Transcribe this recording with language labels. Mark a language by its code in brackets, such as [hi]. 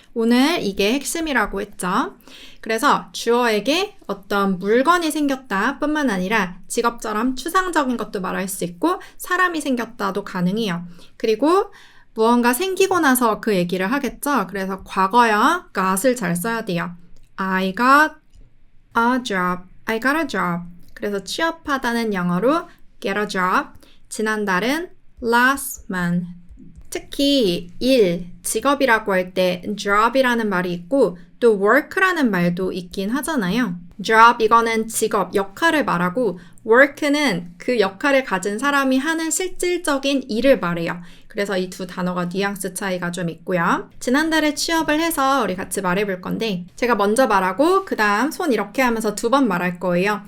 [ko] 오늘 이게 핵심이라고 했죠. 그래서 주어에게 어떤 물건이 생겼다 뿐만 아니라 직업처럼 추상적인 것도 말할 수 있고 사람이 생겼다도 가능해요. 그리고 무언가 생기고 나서 그 얘기를 하겠죠. 그래서 과거형 got을 잘 써야 돼요. [en] I got a job. I got a job. [ko] 그래서 취업하다는 영어로 [en] get a job. [ko] 지난달은 [en] last month. [ko] 특히 일, 직업이라고 할 때 job이라는 말이 있고 또 work라는 말도 있긴 하잖아요. job 이거는 직업, 역할을 말하고 work는 그 역할을 가진 사람이 하는 실질적인 일을 말해요. 그래서 이 두 단어가 뉘앙스 차이가 좀 있고요. 지난달에 취업을 해서 우리 같이 말해볼 건데 제가 먼저 말하고 그 다음 손 이렇게 하면서 2번 말할 거예요.